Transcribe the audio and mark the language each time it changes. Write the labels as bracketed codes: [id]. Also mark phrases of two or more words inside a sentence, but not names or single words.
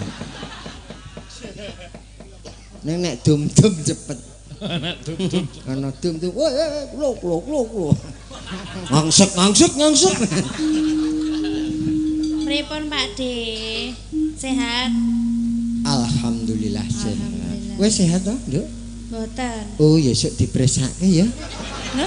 [jv] Nek dum-dum cepet. Nek dum-dum. Ana dum-dum. Woi, Ngangsek. Pripun Pak De? Sehat? Alhamdulillah sehat. Wes sehat toh, Nduk? Mboten. Oh, ya sok dipresake ya. Lho?